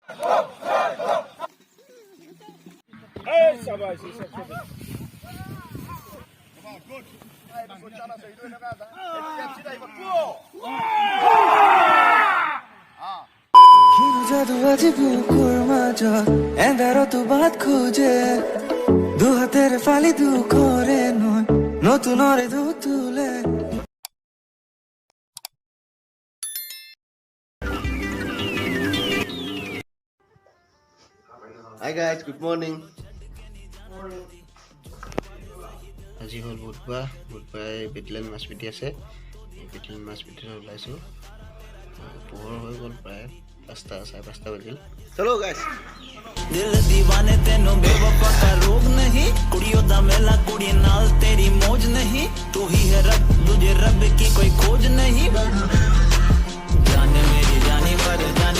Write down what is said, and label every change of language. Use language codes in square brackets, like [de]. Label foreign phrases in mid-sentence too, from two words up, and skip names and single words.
[as] জাদু আজি বুকুৰ মাজত এন্ধাৰতো বাট খোজে দুহাতেৰে ফালি দুখৰে নৈ নতুনৰে দুতুলে। [en] Hi guys, good morning. [as] আজি হ'ল বুধবাৰে বেটলেন মাছ পিটি আছে। বেটলেন মাছ পিটিলৈ ওলাইছোঁ। পোহৰ হৈ গ'ল প্ৰায় 5টা 5:30 বাজিল। [en] Hello guys. [hi] दिल दीवाने तेनों बेवफा का रोग नहीं [pa] ਕੁੜੀਆਂ ਦਾ ਮੇਲਾ ਕੁੜੀ ਨਾਲ ਤੇਰੀ ਮੌਜ ਨਹੀਂ [hi] तू ही है रब तुझे रब की कोई खोज नहीं जाने मेरी जानी पर जानी